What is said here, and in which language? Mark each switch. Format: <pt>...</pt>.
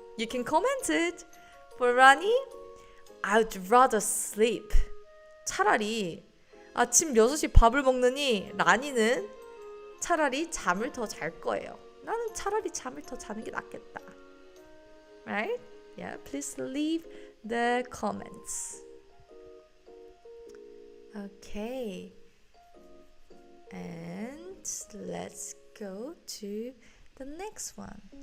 <en>You can comment it. For Rani, I'd rather sleep.</en> <ko>차라리 아침 6시 밥을 먹느니 라니는 차라리 잠을 더 잘 거예요. 나는 차라리 잠을 더 자는 게 낫겠다.</ko> <en>Right? Yeah, please leave the comments. Okay. And let's go to the next one.</en>